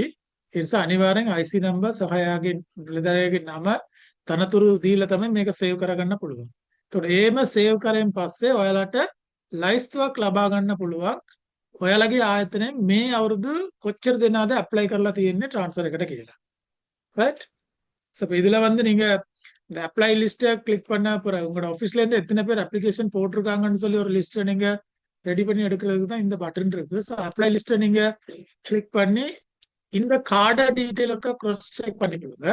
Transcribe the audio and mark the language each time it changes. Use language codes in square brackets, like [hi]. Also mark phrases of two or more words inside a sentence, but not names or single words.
[si] ඒ නිසා අනිවාර්යෙන් [en] IC number [si] සහ එයාගේ නිලධාරියාගේ නම තනතුරු දීලා තමයි මේක සේව් කරගන්න පුළුවන්. එතකොට එහෙම සේව් කරෙන් පස්සේ ඔයාලට ලයිස්තුවක් ලබා ගන්න පුළුවන්. ඔයාලගේ ආයතනයෙන් මේ අවුරුදු කොච්චර දෙනාද ඇප්ලයි කරලා තියෙන්නේ ට්‍රාන්ස්ෆර් එකට කියලා. [ta] ரைட்? ஸோ இப்போ இதில் வந்து நீங்கள் இந்த [en] apply list [ta] கிளிக் பண்ண அப்புறம் உங்களோட ஆஃபீஸ்லேருந்து எத்தனை பேர் அப்ளிகேஷன் போட்டிருக்காங்கன்னு சொல்லி ஒரு லிஸ்ட்டை நீங்கள் ரெடி பண்ணி எடுக்கிறதுக்கு தான் இந்த பட்டன் இருக்குது. ஸோ [en] apply list [ta] நீங்கள் கிளிக் பண்ணி இந்த [en] cadre detail cross check [ta] பண்ணிக்கொடுங்க.